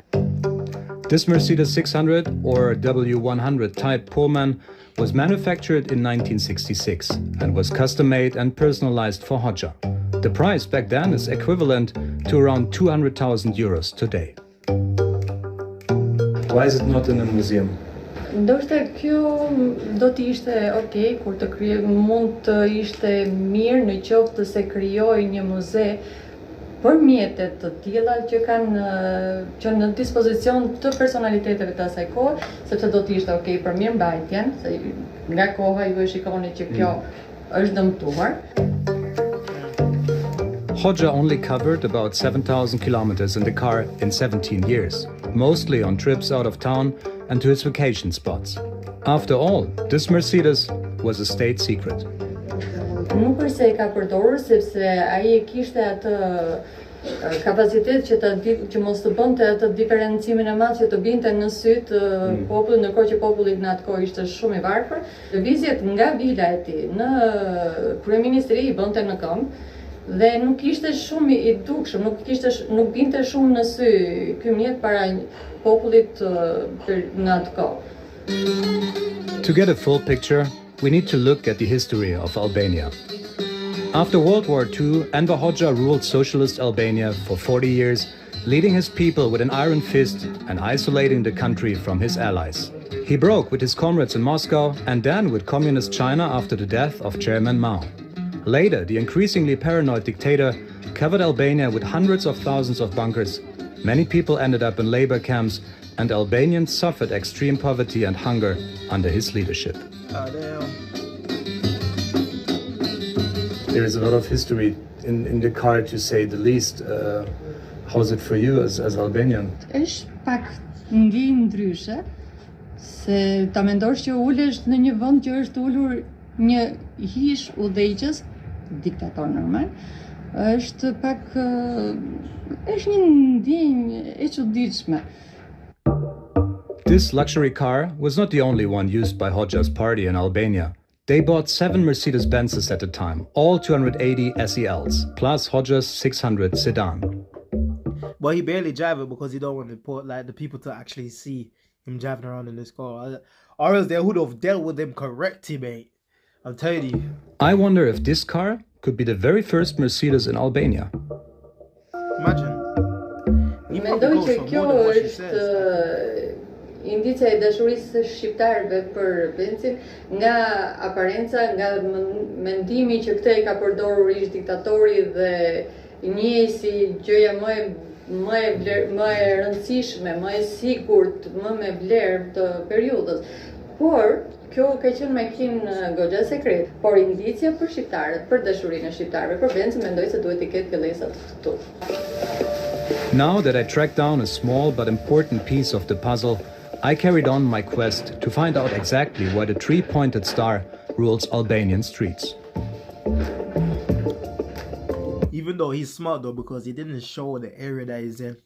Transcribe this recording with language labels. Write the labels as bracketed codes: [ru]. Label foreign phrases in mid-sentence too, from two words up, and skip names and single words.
[en] This Mercedes 600 or W100 type Pullman was manufactured in 1966 and was custom-made and personalized for Hoxha. The price back then is equivalent to around 200,000 euros today. Why is it not in a museum? [sq] Ndoshta kjo do të ishte okay kur të mund të ishte mirë në qoftë se krijoj një muze për mjetet të tilla që në dispozicion të personaliteteve të asaj kohe, sepse do të ishte okay për mirëmbajtjen, se nga koha ju e shikoni që kjo është dëmtuar. [en] Hoxha only covered about 7,000 kilometers in the car in 17 years, mostly on trips out of town and to his vacation spots. After all, this Mercedes was a state secret. [sq] Nuk është se e ka përdorur, sepse ai e kishte atë kapacitet që mos të bënte atë diferencimin e madh që të binte në sy të popullit, ndërkohë që populli në atë kohë ishte shumë i varfër. Lëvizjet nga vila e tij në kryeministri i bënte në këmbë dhe nuk ishte shumë i dukshëm, nuk binte shumë në sy ky mjet para popullit në atë kohë. [en] To get a full picture, we need to look at the history of Albania. After World War II, Enver Hoxha ruled socialist Albania for 40 years, leading his people with an iron fist and isolating the country from his allies. He broke with his comrades in Moscow and then with communist China after the death of Chairman Mao. Later, the increasingly paranoid dictator covered Albania with hundreds of thousands of bunkers. Many people ended up in labor camps, and Albanians suffered extreme poverty and hunger under his leadership. There is a lot of history in the car, to say the least. How is it for you as Albanian? [sq] Është pak ndryshe, se ta mendosh që ulesh në një vend që është ulur një hish udhëheqës, diktator normal, është pak është një ndjenjë e çuditshme. [en] This luxury car was not the only one used by Hoxha's party in Albania. They bought 7 Mercedes-Benzes at a time, all 280 SELs, plus Hoxha's 600 sedan. But he barely drive it because he don't want the people to actually see him driving around in this car. Or else they would have dealt with him correctly, mate. I'm telling you. I wonder if this car could be the very first Mercedes in Albania. Imagine. [sq] Mendoj që kjo është indicia e dashurisë shqiptarëve për Benzin, nga aparenca, nga mendimi që këtë e ka përdorur ish diktatori dhe njeh si gjëja më e rëndësishme, më e sigurt, më me vlerë të periudhës. Por kjo ka qenë makinë goxha sekret, por indicia për shqiptarët, për dashurinë e shqiptarëve për Benzin, mendoj se duhet të ketë fillesat këtu. [en] Now that I tracked down a small but important piece of the puzzle, I carried on my quest to find out exactly why the three-pointed star rules Albanian streets. Even though he's smart though, because he didn't show the area that he's in.